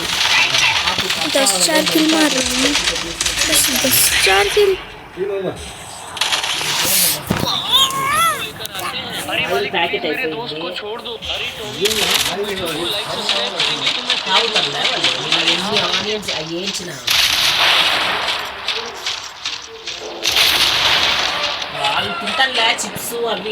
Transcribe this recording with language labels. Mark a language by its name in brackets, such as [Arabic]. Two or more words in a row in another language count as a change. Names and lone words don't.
[Hindi] 10 किल मार रहे हैं, 10 किल. [Telugu] ప్యాకెట్ అయిపోయింది. ఎన్ని ఆనియన్స్ వేయించిన వాళ్ళు తింటానులే చిప్స్ అవి.